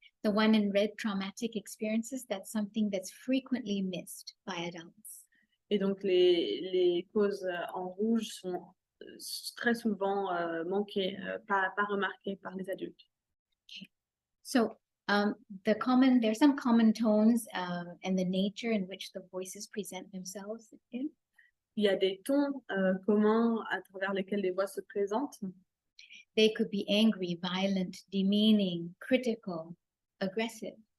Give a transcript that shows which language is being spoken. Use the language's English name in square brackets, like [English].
[English] The one in red, traumatic experiences, that's something that's frequently missed by adults. [French] Et donc, les causes en rouge sont très souvent manquées, pas remarquées par les adultes. [English] So there's some common tones and the nature in which the voices present themselves in. [French] Il y a des tons communs à travers lesquels les voix se présentent. [English] They could be angry, violent, demeaning, critical, aggressive.